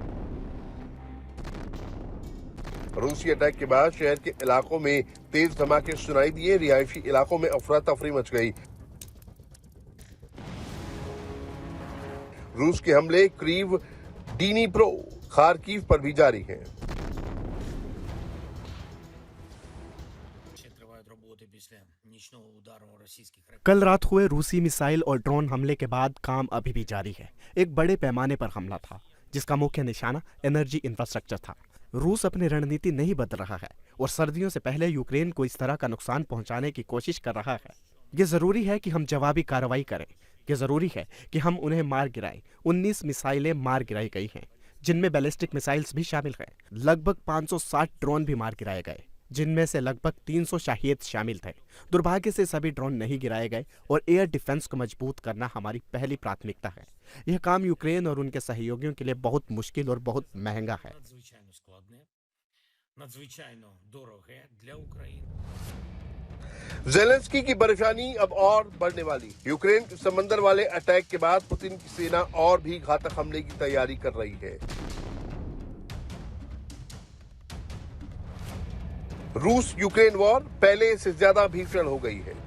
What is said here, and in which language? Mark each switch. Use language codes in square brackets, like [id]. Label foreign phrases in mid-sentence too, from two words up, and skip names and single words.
[hi] रूसी अटैक के बाद शहर के इलाकों में तेज धमाके सुनाई दिए। रिहायशी इलाकों में अफरा तफरी मच गई। रूस के हमले करीब डीनीप्रो, खार्किव पर भी जारी हैं। [uk] тривають роботи після нічного удару російських ракет. [hi] कल रात हुए रूसी मिसाइल और ड्रोन हमले के बाद काम अभी भी जारी है। एक बड़े पैमाने पर हमला था जिसका मुख्य निशाना [en] energy infrastructure [hi] था। रूस अपनी रणनीति नहीं बदल रहा है और सर्दियों से पहले यूक्रेन को इस तरह का नुकसान पहुंचाने की कोशिश कर रहा है। ये जरूरी है कि हम जवाबी कार्रवाई करें। ये जरूरी है कि हम उन्हें मार गिराएं। 19 मिसाइलें मार गिराई गई हैं, जिनमें [en] ballistic missiles [hi] भी शामिल हैं। लगभग 560 ड्रोन भी मार गिराए गए, जिनमें से लगभग 300 शाहीद शामिल थे। दुर्भाग्य से सभी ड्रोन नहीं गिराए गए और [en] air defense [hi] को मजबूत करना हमारी पहली प्राथमिकता है। यह काम यूक्रेन और उनके सहयोगियों के लिए बहुत मुश्किल और बहुत महंगा है। [uk] Надзвичайно складне, надзвичайно дороге для України. [hi] जेलेंस्की की परेशानी अब और बढ़ने वाली। यूक्रेन के समंदर वाले अटैक के बाद पुतिन की सेना और भी घातक हमले की तैयारी कर रही है। रूस यूक्रेन वॉर पहले से ज्यादा भीषण हो गई है।